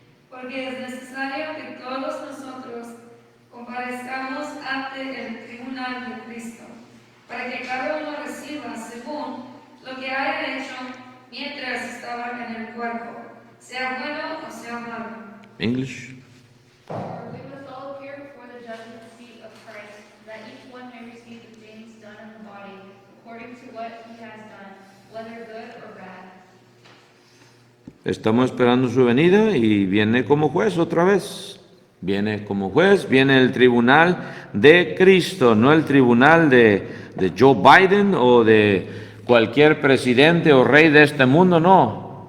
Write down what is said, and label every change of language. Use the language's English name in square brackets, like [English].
[Spanish] Porque es necesario que todos nosotros comparezcamos ante el tribunal de Cristo, para que cada uno reciba según lo que haya hecho mientras estaba en el cuerpo, sea bueno o sea malo. [English] English. For we must all appear before the judgment seat of Christ, that each one may receive the things done in the body, according to what he has done, whether good or bad. [Spanish] Estamos esperando su venida y viene como juez otra vez. Viene como juez, viene el tribunal de Cristo, no el tribunal de Joe Biden o de cualquier presidente o rey de este mundo, no.